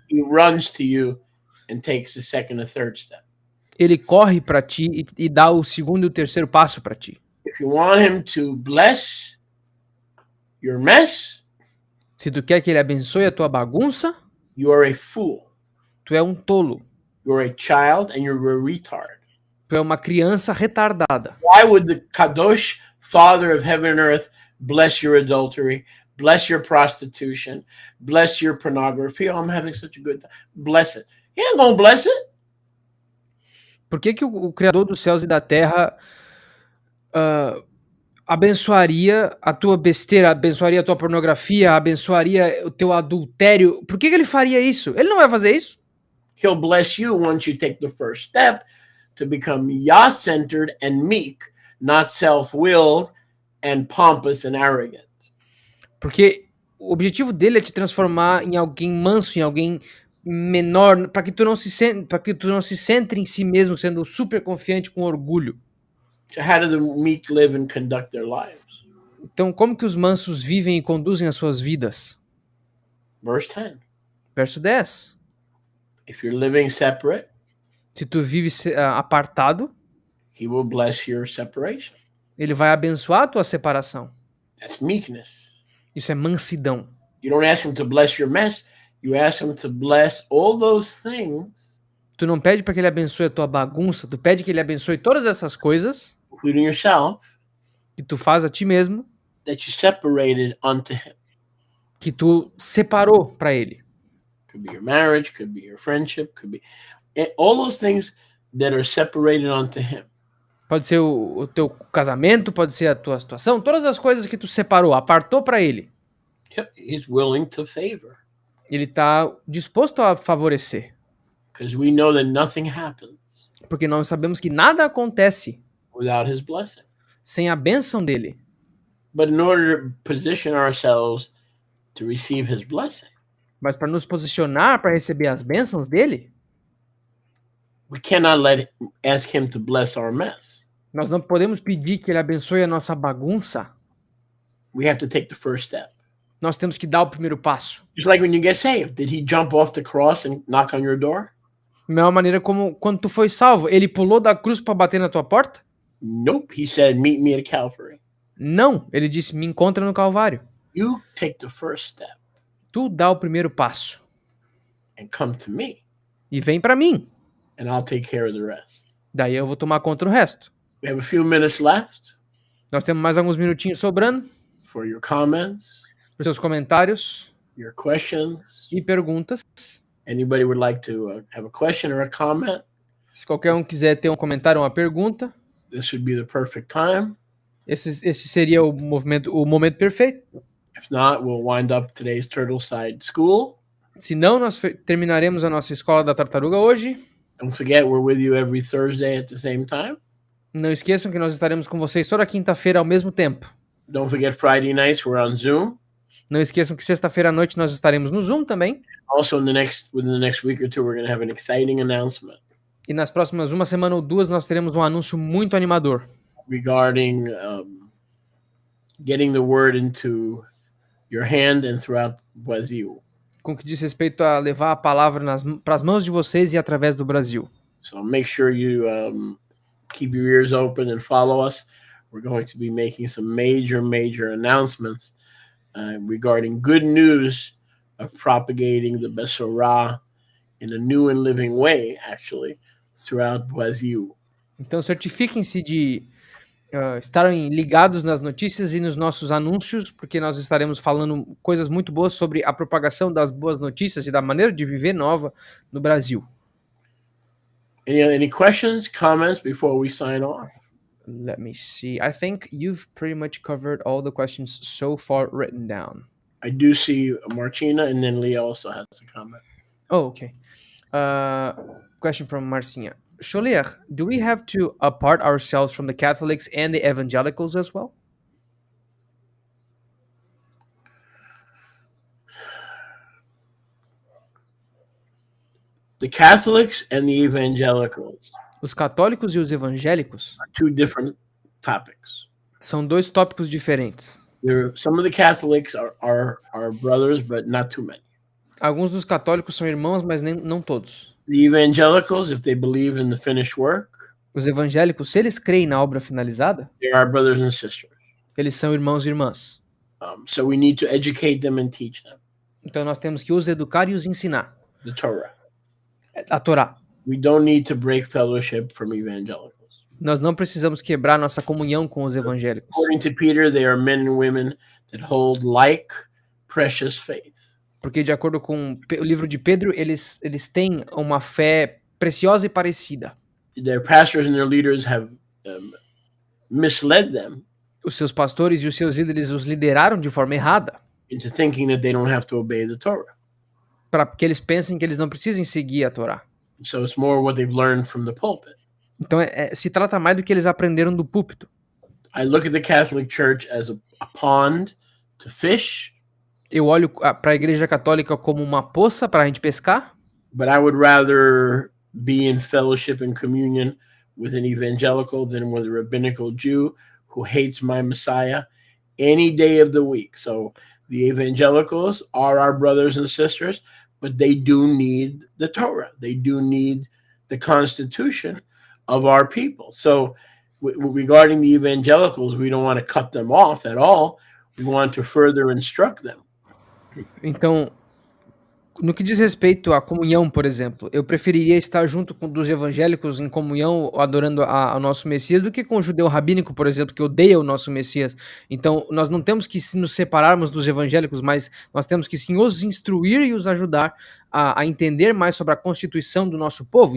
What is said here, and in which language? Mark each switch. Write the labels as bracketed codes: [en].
[en] He runs to you and takes the second and third step. [pt] Ele corre para ti e dá o segundo e o terceiro passo para ti. [en] If you want him to bless your mess, [pt] se tu quer que ele abençoe a tua bagunça, [en] you are a fool. [pt] Tu é um tolo. [en] You're a child and you're a retard. [pt] Tu é uma criança retardada. [en] Why would the Kadosh Father of heaven and earth bless your adultery, bless your prostitution, bless your pornography? Oh, I'm having such a good time. Bless it. He ain't gonna bless it. [pt] Por que o Criador dos céus e da terra abençoaria a tua besteira, abençoaria a tua pornografia, abençoaria o teu adultério? Por que ele faria isso? Ele não vai fazer isso. [en] He'll bless you once you take the first step to become Yah-centered and meek, not self-willed and pompous and arrogant. [pt] Porque o objetivo dele é te transformar em alguém manso, em alguém menor, para que tu não se centre em si mesmo, sendo super confiante com orgulho. [en] So how do the meek live and conduct their lives? [pt] Então, como que os mansos vivem e conduzem as suas vidas? [en] Verse 10. [pt] Verso 10. [en] If you're living separate, [pt] Se tu vive apartado, [en] he will bless your separation. [pt] ele vai abençoar a tua separação. [en] That's meekness. [pt] Isso é mansidão. [en] You don't ask him to bless your mess. You ask him to bless all those things, [pt] Tu não pede para que ele abençoe a tua bagunça, tu pede que ele abençoe todas essas coisas [en] including yourself, [pt] que tu faz a ti mesmo, [en] that you separated unto him. [pt] que tu separou para ele. [en] Could be your marriage, could be your friendship, could be all those things that are separated unto him. [pt] Pode ser o teu casamento, pode ser a tua situação, todas as coisas que tu separou, apartou para ele. [en] He's willing to favor. [pt] Ele tá disposto a favorecer, [en] Because we know that nothing happens [pt] porque nós sabemos que nada acontece [en] without his blessing. [pt] sem a bênção dele. [en] But in order to position ourselves to receive his blessing, [pt] Mas para nos posicionar para receber as bênçãos dele, [en] we cannot ask him to bless our mess. [pt] nós não podemos pedir que ele abençoe a nossa bagunça. [en] We have to take the first step. [pt] Nós temos que dar o primeiro passo. [en] Just like when you get saved, did he jump off the cross and knock on your door? [pt] Da mesma maneira como quando tu foi salvo, ele pulou da cruz para bater na tua porta? [en] Nope. He said, meet me at Calvary. [pt] Não, ele disse, me encontra no Calvário. [en] You take the first step [pt] Tu dá o primeiro passo [en] and come to me, [pt] e vem para mim. [en] and I'll take care of the rest. [pt] Daí eu vou tomar conta do resto. [en] We have a few minutes left [pt] Nós temos mais alguns minutinhos sobrando [en] for your comments, [pt] para os seus comentários [en] your questions. [pt] e perguntas. [en] Anybody would like to have a question or a comment? [pt] Se qualquer um quiser ter um comentário ou uma pergunta, [en] This would be the perfect time. [pt] esse seria o momento perfeito. [en] If not, we'll wind up today's Turtleside School. [pt] Se não, nós terminaremos a nossa escola da tartaruga hoje. [en] Don't forget, we're with you every Thursday at the same time. [pt] Não esqueçam que nós estaremos com vocês toda quinta-feira ao mesmo tempo. [en] Don't forget, Friday nights we're on Zoom. [pt] Não esqueçam que sexta-feira à noite nós estaremos no Zoom também. [en] Also, within the next week or two, we're going to have an exciting announcement [pt] E nas próximas uma semana ou duas nós teremos um anúncio muito animador [en] regarding getting the word into your hand and throughout Brazil. [pt] com que diz respeito a levar a palavra para as mãos de vocês e através do Brasil. [en] So make sure you keep your ears open and follow us. We're going to be making some major announcements regarding good news of propagating the Besorah in a new and living way, actually, throughout Brazil. [pt] Então certifiquem-se de estarem ligados nas notícias e nos nossos anúncios, porque nós estaremos falando coisas muito boas sobre a propagação das boas notícias e da maneira de viver nova no Brasil. [en] Any questions, comments before we sign off? Let me see. I think you've pretty much covered all the questions so far written down. I do see Martina, and then Leah also has a comment. Oh, okay. Question from Marcinha. Sholiach, do we have to apart ourselves from the Catholics and the evangelicals as well? The Catholics and the evangelicals [pt] Os católicos e os evangélicos [en] are two different topics. [pt] são dois tópicos diferentes. [en] Some of the Catholics are brothers, but not too many. [pt] Alguns dos católicos são irmãos, mas não todos. [en] The evangelicals, if they believe in the finished work, [pt] Os evangélicos, se eles creem na obra finalizada, [en] they are brothers and sisters. [pt] eles são irmãos e irmãs. [en] So we need to educate them and teach them [pt] Então nós temos que os educar e os ensinar [en] the Torah. [pt] a Torá. [en] We don't need to break fellowship from evangelicals. [pt] Nós não precisamos quebrar nossa comunhão com os evangélicos. [en] According to Peter, they are men and women that hold like precious faith. [pt] Porque, de acordo com o livro de Pedro, eles têm uma fé preciosa e parecida. [en] Their pastors and their leaders have misled them [pt] Os seus pastores e os seus líderes os lideraram de forma errada, [en] into thinking that they don't have to obey the Torah. [pt] para que eles pensem que eles não precisem seguir a Torá. [en] So it's more what they've learned from the pulpit. [pt] Então, se trata mais do que eles aprenderam do púlpito. [en] I look at the Catholic Church as a pond to fish, [pt] Eu olho para a Igreja Católica como uma poça para a gente pescar, [en] but I would rather be in fellowship and communion with an evangelical than with a rabbinical Jew who hates my Messiah any day of the week. So the evangelicals are our brothers and sisters, but they do need the Torah. They do need the Constitution of our people. So regarding the evangelicals, we don't want to cut them off at all. We want to further instruct them. [pt] Então, no que diz respeito à comunhão, por exemplo, eu preferiria estar junto com dos evangélicos em comunhão, adorando ao nosso Messias, do que com o judeu rabínico, por exemplo, que odeia o nosso Messias. Então, nós não temos que nos separarmos dos evangélicos, mas nós temos que sim os instruir e os ajudar a entender mais sobre a constituição do nosso povo.